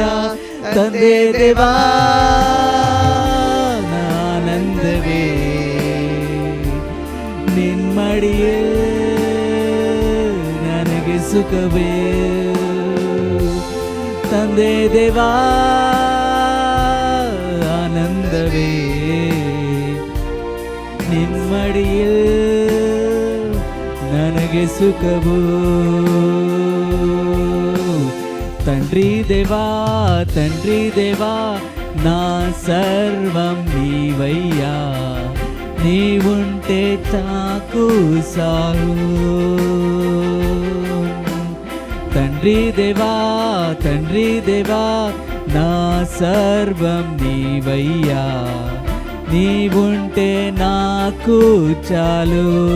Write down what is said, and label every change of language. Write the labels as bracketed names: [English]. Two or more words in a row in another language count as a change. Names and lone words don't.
[Kannada] ತಂದೆ ದೇವಾ ಆನಂದವೇ ನಿನ್ಮಡಿಯೇ ನನಗೆ ಸುಖವೇ. ತಂದೆ ದೇವಾ ಆನಂದವೇ ನಿನ್ಮಡಿಯೇ ನನಗೆ ಸುಖವು. [Telugu] తండ్రి దేవా తండ్రి దేవా నా సర్వం నీవయ్యా, నీవుంటే చాకు సాగు. తండ్రి దేవా నా సర్వం నీవయ్యా, నీవుంటే నాకు చాలు.